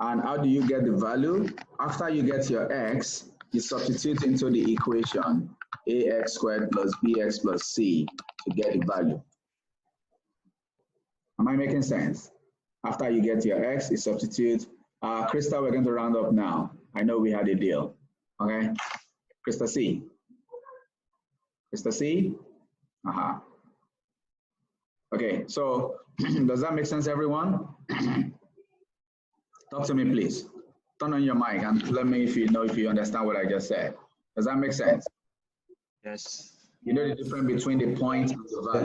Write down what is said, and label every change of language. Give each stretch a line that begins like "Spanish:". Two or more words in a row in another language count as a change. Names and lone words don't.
English: And how do you get the value? After you get your x, you substitute into the equation ax squared plus bx plus c to get the value. Am I making sense? After you get your x, you substitute. Krista, we're going to round up now. I know we had a deal. Okay? Krista C. Krista C? Okay, so does that make sense, everyone? Talk to me, please. Turn on your mic and let me if you understand what I just said. Does that make sense? Yes. You know the difference between the point and the value.